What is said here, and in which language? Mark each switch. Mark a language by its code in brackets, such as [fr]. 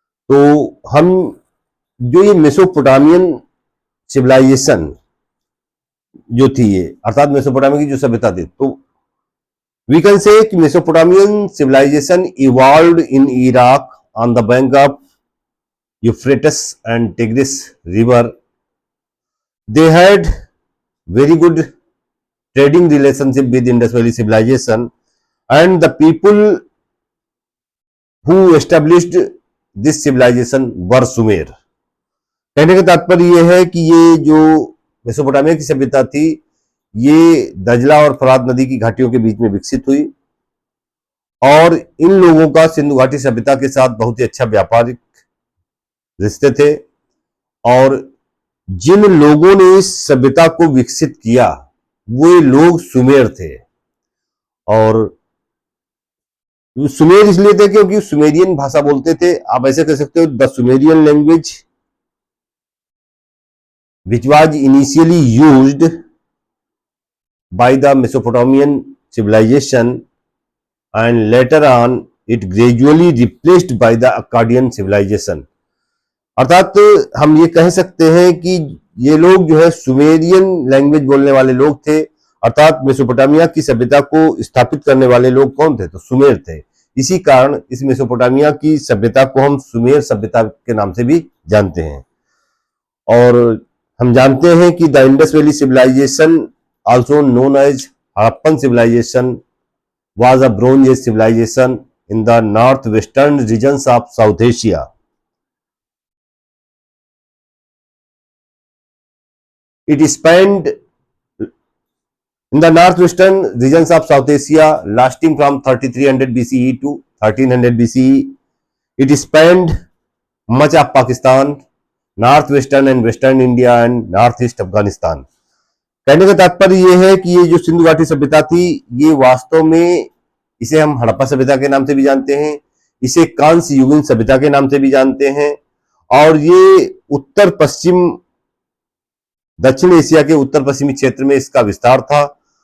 [hi] तो हम जो ये मेसोपोटामियन सिविलाइजेशन जो थी, ये अर्थात मेसोपोटामिया की जो सभ्यता थी, तो [en] We can say कि Mesopotamian civilization evolved in Iraq on the bank of Euphrates and Tigris river. They had very good trading relationship with Indus Valley civilization, and the people who established this civilization were Sumer। [hi] कहने का तात्पर्य यह है कि ये जो Mesopotamia की सभ्यता थी, ये दजला और फरात नदी की घाटियों के बीच में विकसित हुई, और इन लोगों का सिंधु घाटी सभ्यता के साथ बहुत ही अच्छा व्यापारिक रिश्ते थे, और जिन लोगों ने इस सभ्यता को विकसित किया वो लोग सुमेर थे। और सुमेर इसलिए थे क्योंकि सुमेरियन भाषा बोलते थे। आप ऐसे कह सकते हो [en] The Sumerian language which was initially used by the Mesopotamian civilization and later on it gradually replaced by the Akkadian civilization। [hi] अर्थात हम ये कह सकते हैं कि ये लोग जो है सुमेरियन लैंग्वेज बोलने वाले लोग थे, अर्थात मेसोपोटामिया की सभ्यता को स्थापित करने वाले लोग कौन थे, तो सुमेर थे। इसी कारण इस मेसोपोटामिया की सभ्यता को हम सुमेर सभ्यता के नाम से भी जानते हैं। और हम जानते हैं कि [en] The Indus Valley civilization also known as Harappan civilization was a Bronze Age civilization in the northwestern regions of South Asia। It spanned in the northwestern regions of South Asia lasting from 3300 BCE to 1300 BCE। It spanned much of Pakistan, northwestern and western India and northeast Afghanistan। [hi] कहने का तात्पर्य यह है कि ये जो सिंधु घाटी सभ्यता थी, ये वास्तव में इसे हम हड़प्पा सभ्यता के नाम से भी जानते हैं, इसे कांस्य युगीन सभ्यता के नाम से भी जानते हैं, और ये उत्तर पश्चिम दक्षिण एशिया के उत्तर पश्चिमी क्षेत्र में इसका विस्तार था।